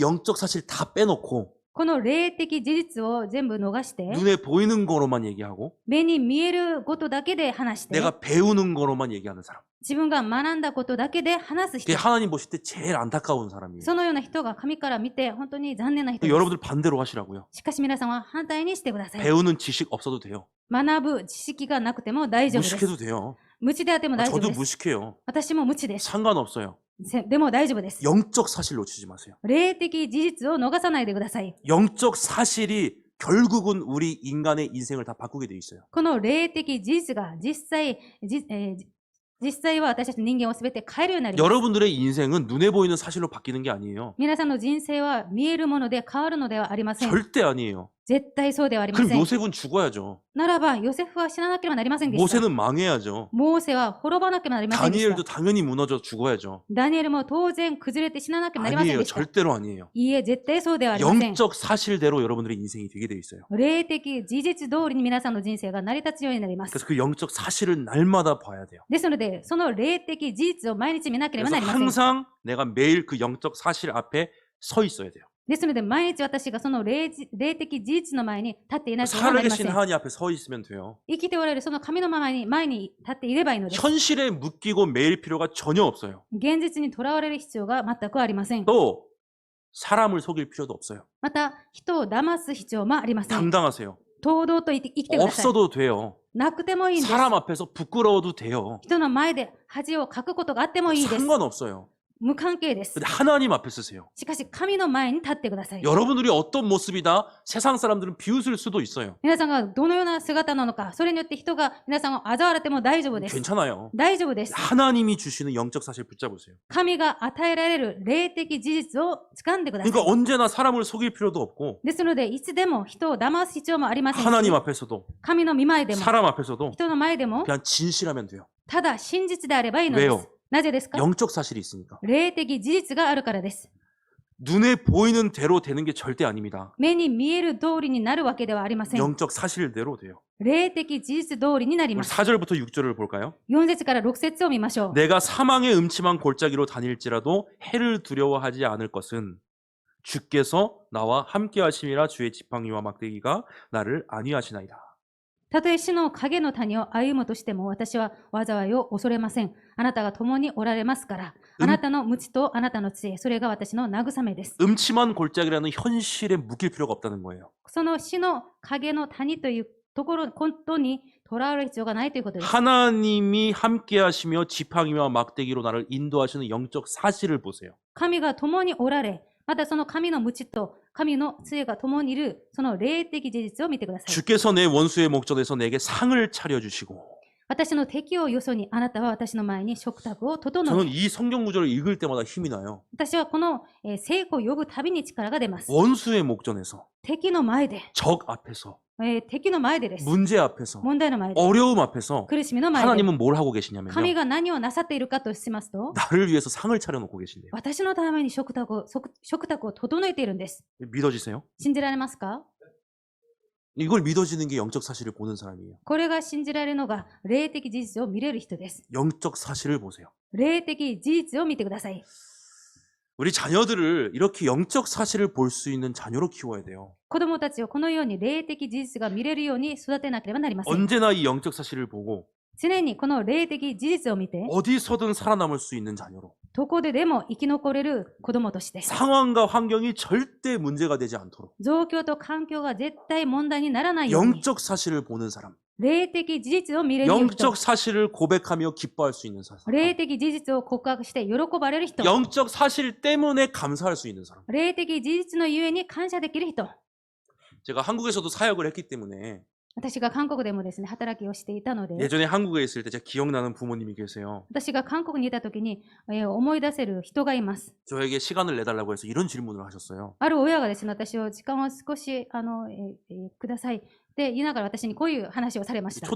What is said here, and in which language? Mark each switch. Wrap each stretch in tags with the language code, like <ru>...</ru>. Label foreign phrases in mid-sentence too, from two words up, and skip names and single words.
<ko>이 영적 사실 다 빼놓고</ko> <ja>この霊的事実を全部逃して、</ja> <ko>눈에 보이는 거로만 얘기하고</ko> <ja>目に見えることだけで話して、</ja> <ko>내가 배우는 거로만 얘기하는 사람.</ko> <ja>自分が学んだことだけで話す</ja> <ko>그게</ko> <ja>人。</ja> <ko>하나님 보실 때 제일 안타까운 사람이에요.</ko> <ja>そのような人が神から見て本当に残念な人です。</ja> <ko>여러분들 반대로 하시라고요.</ko> <ja>しかし皆さんは反対にしてください。</ja> <ko>배우는 지식 없어도 돼요.</ko> <ja>学ぶ知識がなくても大丈夫です。</ja> <ko>무식해도 돼요.</ko> <ja>無知であっても大丈夫</ja> <ko>저도</ko> <ja>です。</ja> <ko>무식해요.</ko> <ja>私も無知です。</ja> <ko>상관없어요.</ko> <ja>でも大丈夫です。</ja> <ko>영적 사실 놓치지 마세요.</ko> <ja>霊的事実を逃さないでください。</ja> <ko>영적 사실이 결국은 우리 인간의 인생을 다 바꾸게 돼 있어요.</ko> <ja>この霊的事実が実際は私たちの人間を全て変えるようになります。</ja> <ko>여러분들의 인생은 눈에 보이는 사실로 바뀌는 게 아니에요.</ko> <ja>皆さんの人生は見えるもので変わるのではありません。</ja> <ko>절대 아니에요.</ko> <ja>絶対そうではありま</ja> <ko>그럼</ko> <ja>せん。</ja> <ko>요셉은 죽어야죠.</ko> <ja>ならば、ヨセフは死ななければなりませんでした。</ja> <ko>모세는 망해야죠.</ko> <ja>モーセは滅ばなければなりませんでした。</ja> <ko>다니엘도 당연히 무너져 죽어야죠.</ko> <ja>ダニエルも当然崩れて死ななければなりません</ja> <ko>아니에요.</ko> <ja>でした。</ja> <ko>절대로 아니에요.</ko> <ja>いいえ、絶対そうではありません。</ja> <ko>영적 사실대로 여러분들의 인생이 되게 돼 있어요.</ko> <ja>霊的事実通りに皆さんの人生が成り立つようになります。</ja> <ko>그래서 그 영적 사실을 날마다 봐야 돼요.</ko> <ja>ですので、その霊的事実を毎日見なければ</ja> <ko>그래서</ko> <ja>なりません。</ja> <ko>항상 내가 매일 그 영적 사실 앞에 서 있어야 돼요.</ko> <ja>ですので、毎日私がその霊的事実の前に立っていなければなりませ</ja> <ko>살아계신</ko> <ja>ん。</ja> <ko>하나님 앞에 서 있으면 돼요.</ko> <ja>生きておられるその神の前に立っていればいいのです。</ja> <ko>현실에 묶이고 매일 필요가 전혀 없어요.</ko> <ja>現実にとらわれる必要が全くありません。</ja> <ko>또 사람을 속일 필요도 없어요.</ko> <ja>また、人を騙す必要もありません。</ja> <ko>당당하세요.</ko> <ja>堂々と生きてください。</ja> <ko>없어도 돼요.</ko> <ja>なくてもいいんです。</ja> <ko>사람 앞에서 부끄러워도 돼요.</ko> <ja>人の前で恥をかくことがあってもいいです。</ja> <ko>상관없어요.</ko> <ja>無関係です。</ja> <ko>근데 하나님 앞에 쓰세요.</ko> <ja>しかし、神の前に立ってください。</ja> <ko>여러분들이 어떤 모습이다 세상 사람들은 비웃을 수도 있어요.</ko> <ja>皆さんがどのような姿なのか、それによって人が皆さんを嘲笑っても大丈夫です。</ja> <ko>괜찮아요.</ko> <ja>大丈夫です。</ja> <ko>하나님이 주시는 영적 사실 붙잡으세요.</ko> <ja>神が与えられる霊的事実を掴んでください。</ja> <ko>그러니까 언제나 사람을 속일 필요도 없고</ko> <ja>ですので、いつでも人を騙す必要もありませんし、</ja> <ko>하나님 앞에서도</ko> <ja>神の御前でも、</ja> <ko>사람 앞에서도</ko> <ja>人の前でも、</ja> <ko>그냥 진실하면 돼요.</ko> <ja>ただ真実であればいいので</ja> <ko>왜요?</ko> <ja>す。なぜですか？</ja> <ko>영적 사실이 있으니까.</ko> <ja>霊的事実があるからです。</ja> <ko>눈에 보이는 대로 되는 게 절대 아닙니다.</ko> <ja>目に見える通りになるわけではありません。</ja> <ko>영적 사실대로 돼요.</ko> <ja>霊的事実通りになり</ja> <ko>우리</ko> <ja>ます。</ja> <ko>4절부터 6절을 볼까요?</ko> <ja>4 節から6節を見ましょう。</ja> <ko>내가 사망의 음침한 골짜기로 다닐지라도 해를 두려워하지 않을 것은 주께서 나와 함께 하심이라 주의 지팡이와 막대기가 나를 안위하시나이다.</ko> <ja>たとえ死の影の谷を歩むとしても私は災いを恐れません。あなたが共におられますから。あなたの鞭とあなたの杖、それが私の慰めです。</ja> <ko>음침한 골짜기라는 현실에 묶일 필요가 없다는 거예요.</ko> <ja>その死の影の谷というところ、ことにとらわれる必要がないということです。</ja> <ko>하나님이 함께 하시며 지팡이와 막대기로 나를 인도하시는 영적 사실을 보세요.</ko> <ja>神が共におられ、またその神の鞭と神の杖が共にいる、その霊的事実を見てください。</ja> <ko>주께서 내 원수의 목전에서 내게 상을 차려주시고</ko> <ja>私の敵をよそに、あなたは私の前に食卓を整</ja> <ko>저는</ko> <ja>え、</ja> <ko>이 성경 구절을 읽을 때마다 힘이 나요.</ko> <ja>私はこの成功を呼ぶたびに力が出ます。</ja> <ko>원수의 목전에서</ko> <ja>敵の前で、</ja> <ko>적 앞에서</ko> <ja>敵の前でです。</ja> <ko>문제 앞에서</ko> <ja>問題の前で、</ja> <ko>어려움 앞에서</ko> <ja>苦しみの前で、</ja> <ko>하나님은 뭘 하고 계시냐면요.</ko> <ja>神が何をなさっているかとしますと、</ja> <ko>나를 위해서 상을 차려놓고 계신대요.</ko> <ja>私のために食卓を整えているんです。</ja> <ko>믿어지세요?</ko> <ja>信じられますか？</ja> <ko>이걸 믿어지는 게 영적 사실을 보는 사람이에요.</ko> <ja>これが信じられるのが霊的事実を見れる人です。</ja> <ko>영적 사실을 보세요.</ko> <ja>霊的事実を見てください。</ja> <ko>우리 자녀들을 이렇게 영적 사실을 볼 수 있는 자녀로 키워야 돼요.</ko> <ja>子供たちをこのように霊的事実が見れるように育てなければなりません。</ja> <ko>언제나 이 영적 사실을 보고</ko> <ja>常にこの霊的事実を見て、</ja> <ko>어디서든 살아남을 수 있는 자녀로</ko> <ja>どこででも生き残れる子供として、</ja> <ko>상황과 환경이 절대 문제가 되지 않도록</ko> <ja>状況と環境が絶対問題にならないように、</ja> <ko>영적 사실을 보는 사람,</ko> <ja>霊的事実を見れる人、</ja> <ko>영적 사실을 고백하며 기뻐할 수 있는 사람,</ko> <ja>霊的事実を告白して喜ばれる人、</ja> <ko>영적 사실 때문에 감사할 수 있는 사람.</ko> <ja>霊的事実のゆえに感謝できる人。</ja> <ko>제가 한국에서도 사역을 했기 때문에</ko> <ja>私が韓国でもですね、働きをしていたので、</ja> <ko>예전에 한국에 있을 때 제가 기억나는 부모님이 계세요.</ko> <ja>私が韓国にいた時に、思い出せる人がいます。</ja> <ko>저에게 시간을 내달라고 해서 이런 질문을 하셨어요.</ko> <ja>ある親がですね、私を時間を少しくださいって言いながら私にこういう話をされました。</ja>